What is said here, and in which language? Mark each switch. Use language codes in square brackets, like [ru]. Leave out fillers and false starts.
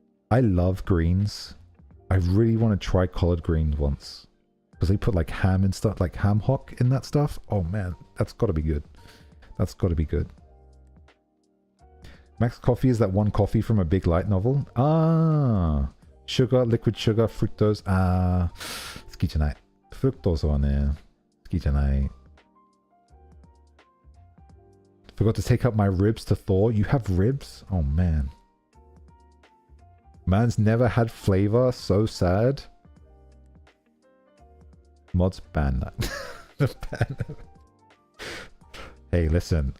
[en] I love greens. I really want to try collard greens once. Because they put like ham and stuff, like ham hock in that stuff. Oh man, that's got to be good. That's got to be good. Max Coffee is that one coffee from a big light novel? Ah, sugar, liquid sugar, fructose. [ja] 好きじゃない。フルクトースはね、好きじゃない。 [en] Forgot to take out my ribs to thaw. You have ribs? Oh man. Man's never had flavor. So sad. Mods ban that. Ban. Hey, listen.